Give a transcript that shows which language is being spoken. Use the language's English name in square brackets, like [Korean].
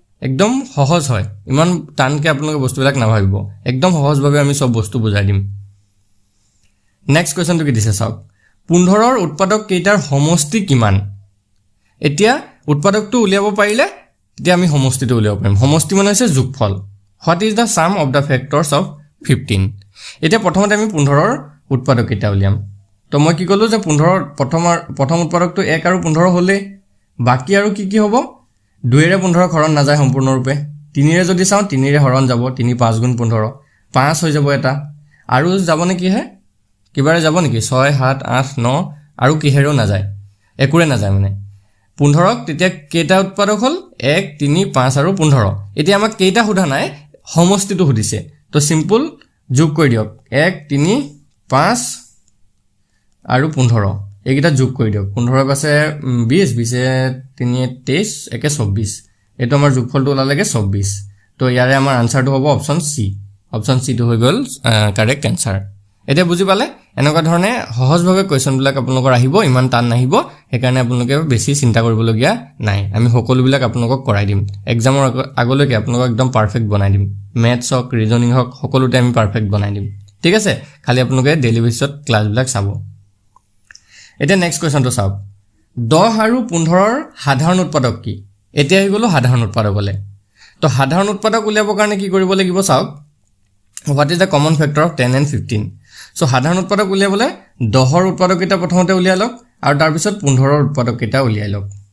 [Assamese] একদম সহজ হয়, ইমান টানকৈ আপোনালোকে বস্তুবিলাক নাভাবিব, একদম সহজভাৱে আমি চব বস্তু বুজাই দিম। নেক্সট কুৱেশ্যনটো কি দিছে চাওক, 15ৰ উৎপাদক কেইটাৰ সমষ্টি কিমান? এতিয়া উৎপাদকটো উলিয়াব পাৰিলে তেতিয়া আমি সমষ্টিটো উলিয়াব পাৰিম। সমষ্টি মানে হৈছে যোগফল। [English] What is the sum of the factors of 15? [Assamese] এতিয়া প্ৰথমতে আমি 15ৰ উৎপাদক কেইটা উলিয়াম। তো মই কি ক'লোঁ যে 15ৰ প্ৰথম উৎপাদকটো 1 আৰু 15 হ'লেই। বাকী আৰু কি হ'ব? 2ৰে 15ক হৰণ নাযায় সম্পূৰ্ণৰূপে। 3ৰে যদি চাওঁ, 3ৰে হৰণ যাব, 3 5 গুণ 15, 5 হৈ যাব এটা। আৰু যাব নেকিহে? কিবাৰে যাব নেকি? 6, 7, 8, 9 আৰু কিহেৰেও নাযায়, একোৰে নাযায় মানে। 15ক তেতিয়া কেইটা উৎপাদক হ'ল? 1, 3, 5 আৰু 15। এতিয়া আমাক কেইটা সোধা নাই, সমষ্টিটো সুধিছে। তো চিম্পুল যোগ কৰি দিয়ক, 1, 3, 5 আৰু 15 এইকেইটা যোগ কৰি দিয়ক। 15 আছে 20, 20 3 23, 1 24। এইটো আমাৰ যোগফলটো ওলালেগে 24। তো ইয়াৰে আমাৰ আনচাৰটো হ'ব অপশ্যন চি। অপশ্যন চিটো হৈ গ'ল কাৰেক্ট এনচাৰ। এতিয়া বুজি পালে? এনেকুৱা ধৰণে সহজভাৱে কুৱেশ্যনবিলাক আপোনালোকৰ আহিব, ইমান টান নাহিব। সেইকাৰণে আপোনালোকে বেছি চিন্তা কৰিবলগীয়া নাই। আমি সকলোবিলাক আপোনালোকক কৰাই দিম। এক্সামৰ আগলৈকে আপোনালোকক একদম পাৰফেক্ট বনাই দিম। মেথছ হওক, ৰিজনিং হওক, সকলোতে আমি পাৰফেক্ট বনাই দিম। ঠিক আছে, খালি আপোনালোকে ডেইলি বেচিছত ক্লাছবিলাক চাব। এতিয়া নেক্সট কুৱেশ্যনটো চাওক, 10 আৰু 15ৰ সাধাৰণ উৎপাদক কি? এতিয়া আহি গ'লো সাধাৰণ উৎপাদকলৈ। তো সাধাৰণ উৎপাদক উলিয়াবৰ কাৰণে কি কৰিব লাগিব চাওক, [English] What is the common factor of 10 and 15? [Assamese] চ' সাধাৰণ উৎপাদক উলিয়াবলৈ 10ৰ উৎপাদককেইটা প্ৰথমতে উলিয়াই লওক আৰু তাৰপিছত 15ৰ উৎপাদককেইটা উলিয়াই লওক।